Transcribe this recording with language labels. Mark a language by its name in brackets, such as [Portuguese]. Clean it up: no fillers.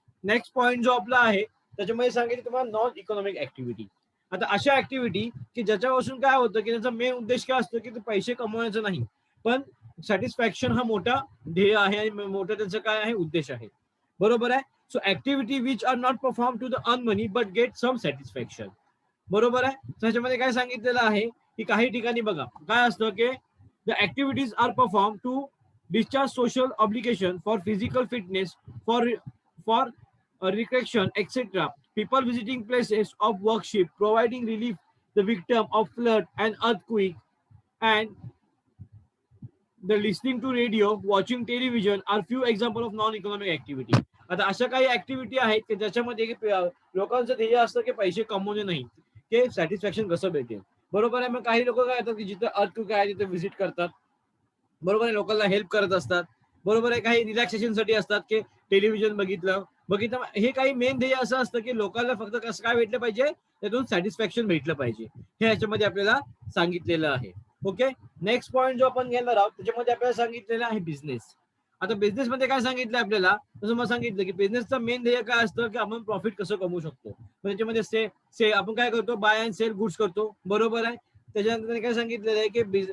[Marathi] Next point जो आपला आहे त्याच्यामध्ये सांगितलं तुम्हाला नॉन इकॉनॉमिक ऍक्टिव्हिटी आता अशा ऍक्टिव्हिटी की ज्याच्यापासून काय होतं की त्याचा मेन उद्देश काय असतो की ते पैसे कमवण्याचा नाही पण सॅटिस्फॅक्शन हा मोठा ध्येय आहे आणि मोठा त्याचा काय आहे उद्देश आहे बरोबर आहे [English] so activity which are not perform to the earn money but get some satisfaction [Marathi] बरोबर आहे त्याच्यामध्ये काय सांगितलेलं आहे की काही ठिकाणी बघा काय असतं की [English] The activities are perform to discharge social obligation for physical fitness for for recreation, etc. People visiting places of worship, providing relief the victim of flood and earthquake, and the listening to radio, watching television are few example of non-economic activity. [Marathi] आता अशा काही activity आहेत की ज्याच्यामध्ये लोकांचं ध्येय असतं की पैसे कमवणे नाही की सॅटिस्फॅक्शन कसं भेटेल बरोबर आहे मग काही लोक काय येतात की जिथे अर्थक्वेक आहे तिथे व्हिजिट करतात बरोबर आहे लोकांना हेल्प करत असतात बरोबर आहे काही रिलॅक्सेशनसाठी असतात की टेलिव्हिजन बघितलं हे काही मेन ध्येय असं असतं की लोकांना फक्त कसं काय भेटलं पाहिजे त्यातून सॅटिस्फॅक्शन भेटलं पाहिजे हे याच्यामध्ये आपल्याला सांगितलेलं आहे ओके नेक्स्ट पॉईंट जो आपण घेणार आहोत त्याच्यामध्ये आपल्याला सांगितलेलं आहे बिझनेस आता बिझनेस मध्ये काय सांगितलं आपल्याला तसं मला सांगितलं की बिझनेसचं मेन ध्येय काय असतं की आपण प्रॉफिट कसं कमवू शकतो त्याच्यामध्ये से आपण काय करतो [English] buy and sell goods [Marathi] करतो बरोबर आहे त्याच्यानंतर काय सांगितलेलं आहे की